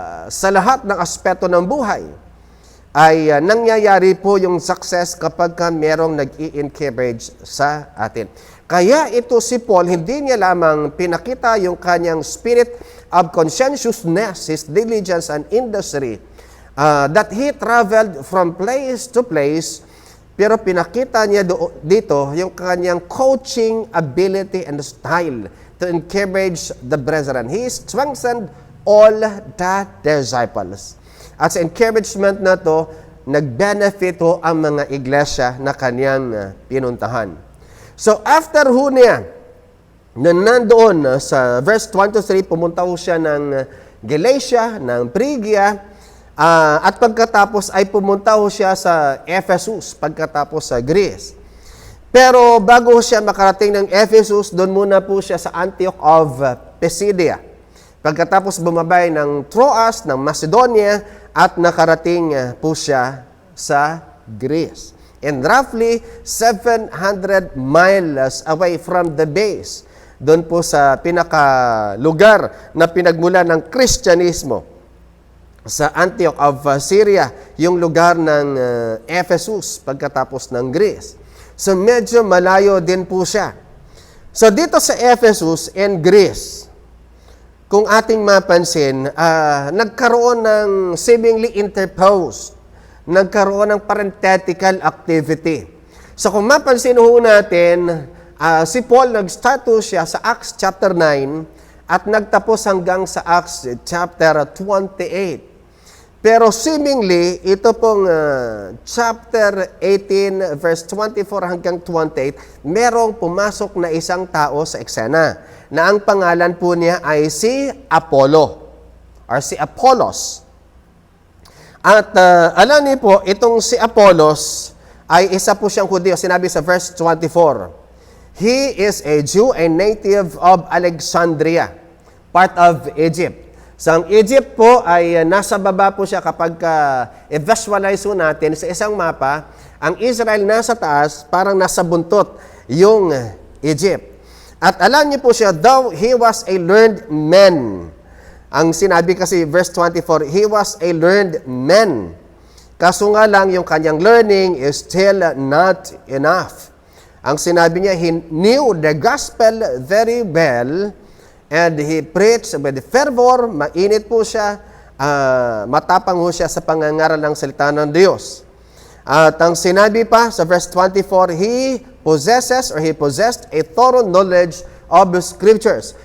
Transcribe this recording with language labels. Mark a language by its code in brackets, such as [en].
[tl] sa lahat ng aspeto ng buhay, ay nangyayari po yung success kapag merong nag-i-encourage sa atin. Kaya ito si Paul, hindi niya lamang pinakita yung kanyang [en] spirit of conscientiousness, his diligence and industry, that he traveled from place to place, [tl] pero pinakita niya dito yung kanyang [en] coaching ability and style to encourage the brethren. He strengthened all the disciples. [tl] At sa encouragement na to, nag-benefit ho ang mga iglesia na kanyang pinuntahan. So after ho niya, na nandoon sa verse 23, pumunta ho siya ng Galatia, ng Phrygia, at pagkatapos ay pumunta ho siya sa Ephesus, pagkatapos sa Greece. Pero bago siya makarating ng Ephesus, doon muna po siya sa Antioch of Pisidia. Pagkatapos bumabay ng Troas, ng Macedonia, at nakarating po siya sa Greece. [en] and roughly 700 miles away from the base. [tl] Doon po sa pinakalugar na pinagmula ng Kristyanismo sa Antioch of Syria, yung lugar ng Ephesus pagkatapos ng Greece. So medyo malayo din po siya. So dito sa Ephesus and Greece, kung ating mapansin, nagkaroon ng [en] seemingly interposed, [tl] nagkaroon ng [en] parenthetical activity. [tl] So kung mapansin ho natin, si Paul nag-start siya sa Acts chapter 9 at nagtapos hanggang sa Acts chapter 28. Pero seemingly, ito pong chapter 18 verse 24 hanggang 28, merong pumasok na isang tao sa eksena na ang pangalan po niya ay si Apollo or si Apollos. At alam niyo po, itong si Apollos ay isa po siyang Hudyo. Sinabi sa verse 24, [en] he is a Jew, a native of Alexandria, part of Egypt. [tl] So ang Egypt po ay nasa baba po siya kapag i-visualize po natin sa isang mapa, ang Israel nasa taas, parang nasa buntot yung Egypt. At alam niyo po siya, [en] though he was a learned man. [tl] Ang sinabi kasi, [en] verse 24, he was a learned man. [tl] Kaso nga lang, yung kanyang [en] learning is still not enough. [tl] Ang sinabi niya, [en] he knew the gospel very well, and he preached with fervor. [tl] Mainit po siya, matapang po siya sa pangangaral ng salita ng Diyos. At ang sinabi pa sa verse 24, [en] he possessed a thorough knowledge of the scriptures.